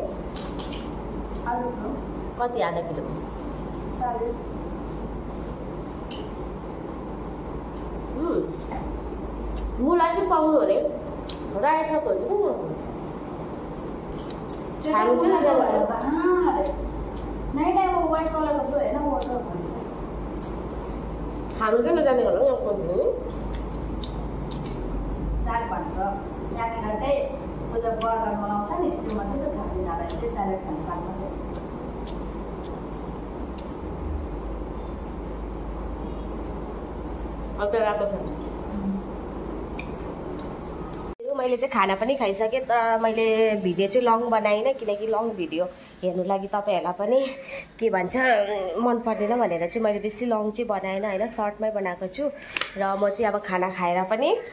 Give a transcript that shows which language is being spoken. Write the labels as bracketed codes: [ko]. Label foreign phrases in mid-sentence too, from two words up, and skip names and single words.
[ne] आलु कति आधा किलो 40 मुला चाहिँ पाउनु अरे रायो सागहरू पनि खानु चाहिँ [hi] नहीं नहीं वो व्हाइट कलर का जो है ना वो तो [ne] खानु चाहिँ नजाने होला यहाँ कोही साग भनेर यहाँनिर चाहिँ वो जब बर्गर बनाउँछ नि त्यो मात्रै त खान्छ यिनीहरूलाई चाहिँ स्यालेड खान्छ साग मात्रै अन्त राम्रो छ मैले चाहिँ खाना पनि खाइसकेँ तर मैले भिडियो चाहिँ लङ बनाइनँ किनकि [en] long video [ne] हेर्नु लागि तपाईँहरूलाई पनि के भन्छ मन पर्दैन भनेर चाहिँ मैले बेसी लङ चाहिँ बनाएन होइन सर्टमै बनाएको छु र म चाहिँ अब खाना खाएर पनि